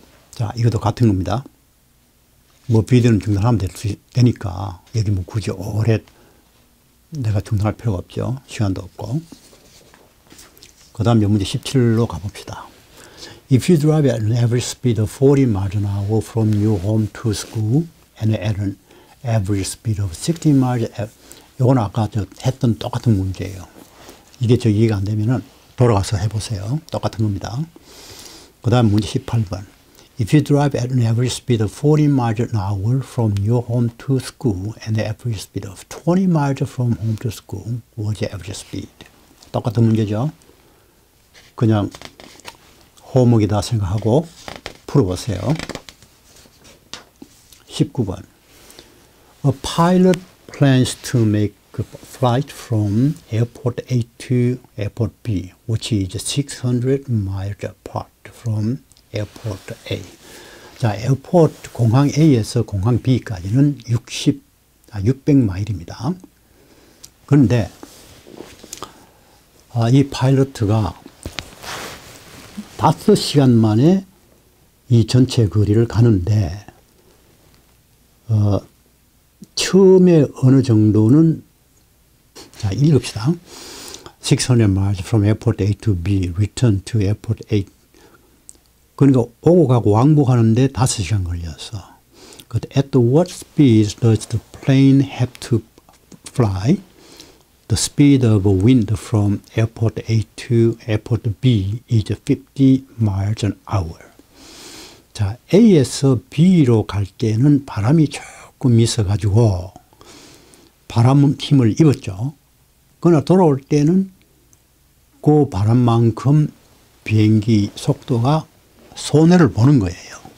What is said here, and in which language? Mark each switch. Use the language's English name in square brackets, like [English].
[Korean] 자, 이것도 같은 겁니다. 뭐 비디오는 중단하면 되니까 여기 뭐 굳이 오래 내가 중단할 필요가 없죠. 시간도 없고. 그 다음 문제 17로 가봅시다. [English] If you drive at an average speed of 40 miles an hour from your home to school and at an average speed of 60 miles, [Korean] 이건 아까 했던 똑같은 문제예요. 이게 이해가 안 되면은 돌아가서 해보세요. 똑같은 겁니다. 그 다음 문제 18번. [English] If you drive at an average speed of 40 miles an hour from your home to school and the average speed of 20 miles from home to school, what's your average speed? [Korean] 똑같은 문제죠. 그냥 호목이다 생각하고 풀어보세요. 19번. [English] A pilot plans to make a flight from airport A to airport B, which is 600 miles apart from airport A. [Korean] 자, 에어포트 공항 A에서 공항 B까지는 600마일입니다. 그런데 이 파일럿가 5시간 만에 이 전체 거리를 가는데 처음에 어느 정도는, 자, 읽읍시다. [English] 600 miles from airport A to B, return to airport A. [Korean] 그러니까 오고 가고 왕복하는데 5시간 걸렸어. [English] But at what speed does the plane have to fly? The speed of wind from airport A to airport B is 50 miles an hour. [Korean] 자, A에서 B로 갈 때는 바람이 조금 있어가지고 바람 힘을 입었죠. 그러나 돌아올 때는 그 바람만큼 비행기 속도가 손해를 보는 거예요.